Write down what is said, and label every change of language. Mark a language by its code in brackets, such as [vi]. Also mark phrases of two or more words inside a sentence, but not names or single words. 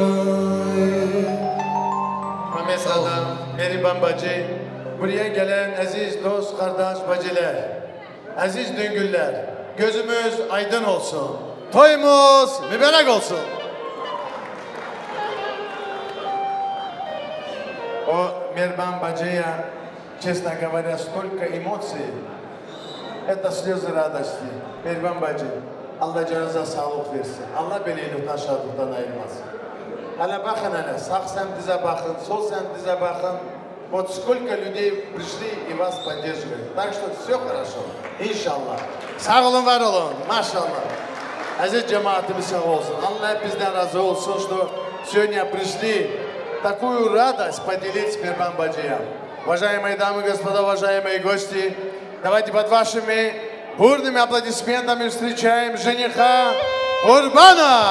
[tr] Mehmet Adam, Meriban bacı, buraya gelen aziz dost, kardeş, bacılar, aziz düngüller, gözümüz aydın olsun, toyumuz mübarek olsun. [ru] O Мирбан баджия, честно говоря, столько эмоций, это слезы радости. Мирбан баджи, [tr] Allah canınıza sağlık versin. Allah belirlikten şadlıktan ayırmasın. Hele bakın hele, sağ semtize bakın, sol semtize bakın. [ru] Вот сколько людей пришли и вас поддерживают. Так что все хорошо. [tr] İnşallah. Sağ olun, var olun. Maşallah. Aziz cemaatimiz sağ olsun. Allah hep bizden razı olsun, [ru] что сегодня пришли такую радость поделить с Мирбан Баджием. Уважаемые дамы и господа, уважаемые гости, давайте под вашими бурными аплодисментами встречаем жениха Курбана.